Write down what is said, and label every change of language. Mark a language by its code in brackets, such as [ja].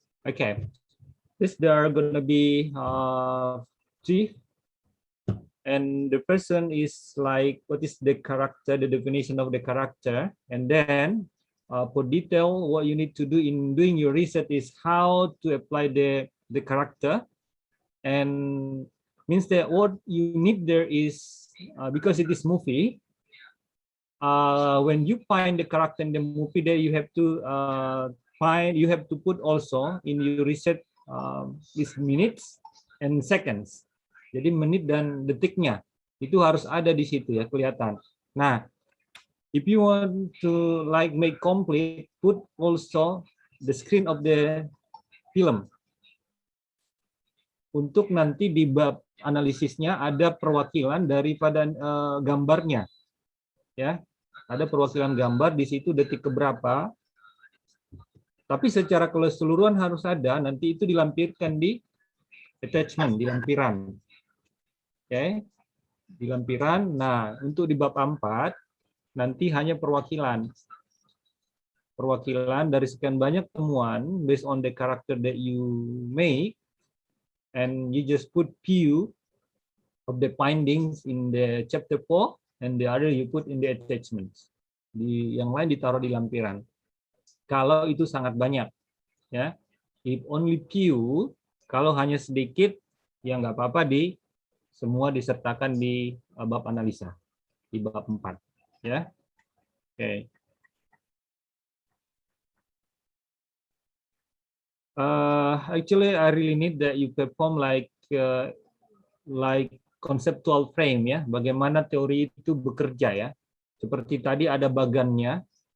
[en] Okay, there are gonna be three, and the person is like what is the character, the definition of the character, and then for detail, what you need to do in doing your research is how to apply the character, and means that what you need there is because it is movie. When you find the character in the movie, there you have to you have to put also in your research is minutes and seconds. [id] Jadi menit dan detiknya itu harus ada di situ ya, kelihatan. [en] Nah, if you want to like make complete, put also the screen of the film. [id] Untuk nanti di bab analisisnya ada perwakilan daripada gambarnya. Ya, ada perwakilan gambar di situ detik keberapa. Tapi secara keseluruhan harus ada, nanti itu dilampirkan di attachment, di lampiran. Oke. Di lampiran. Nah, untuk di bab 4 nanti hanya perwakilan. Perwakilan dari sekian banyak temuan [en] based on the character that you make, and you just put few of the findings in the chapter 4 and the other you put in the attachments. [id] Di yang lain ditaruh di lampiran. Kalau itu sangat banyak, ya. [en] If only few, [id] kalau hanya sedikit, ya nggak apa-apa semua disertakan di bab analisa, di bab 4, ya. Oke. [en] Actually, I really need that you perform like conceptual frame, ya. [id] Bagaimana teori itu bekerja, ya. Seperti tadi ada bagannya.